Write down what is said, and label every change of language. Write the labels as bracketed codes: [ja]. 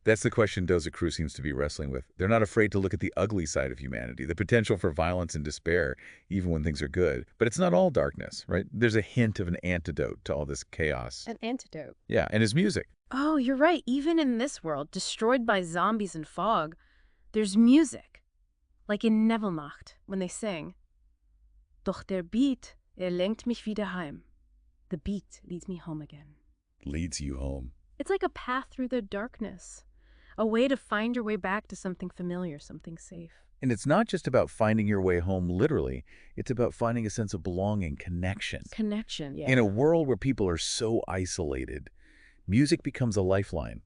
[en] That's the question Dozekru seems to be wrestling with. They're not afraid to look at the ugly side of humanity, the potential for violence and despair, even when things are good. But it's not all darkness, right? There's a hint of an antidote to all this chaos. An antidote. Yeah, and his music. Oh, you're right. Even in this world, destroyed by zombies and fog, there's music. Like in Nebelnacht, when they sing. [de] Doch der Beat, lenkt mich wieder heim. [en] The beat leads me home again. Leads you home. It's like a path through the darkness. A way to find your way back to something familiar, something safe. And it's not just about finding your way home literally. It's about finding a sense of belonging, connection. Connection, yeah. In a world where people are so isolated, music becomes a lifeline.